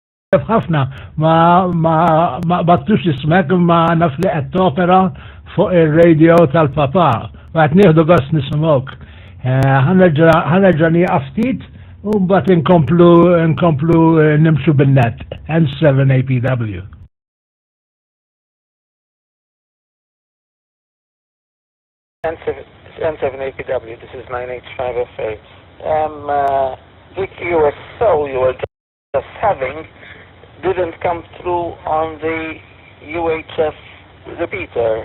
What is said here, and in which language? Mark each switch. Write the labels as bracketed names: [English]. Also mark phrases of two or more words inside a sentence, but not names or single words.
[Maltese] ħafna ma battux ismek ma naf li qed topera fuq ir-radio tal-papa. Qed nieħdu gost nisimgħuk. Ħanerġa' nieqaf ftit u mbagħad inkomplu nimxu bin-net. [English] N7 APW. N7 APW, this is 9H5FA. The QSO you were just having didn't come through on the UHF repeater.